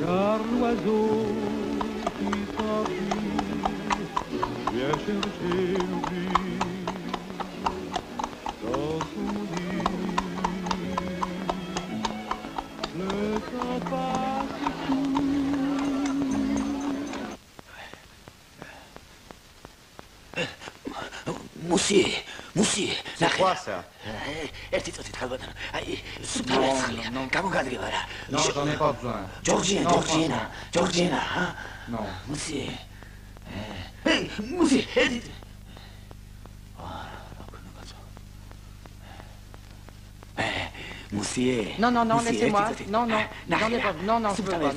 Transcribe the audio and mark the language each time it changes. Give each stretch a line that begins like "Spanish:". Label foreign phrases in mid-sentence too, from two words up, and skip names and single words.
French: Car l'oiseau qui s'enfuit vient chercher l'oubli dans son nid. Le temps passe tout. Monsieur, c'est quoi ça?
Georgian: ერთი წუთით ხალბატონო. აი, სუპერცხლია. გამოგადგება რა.
French: Non, j'en ai pas besoin. Georgina, hein? Non. Monsieur. Hey, monsieur, edit. Monsieur. Non, laissez-moi. Non, j'en ai pas. Non, je veux pas.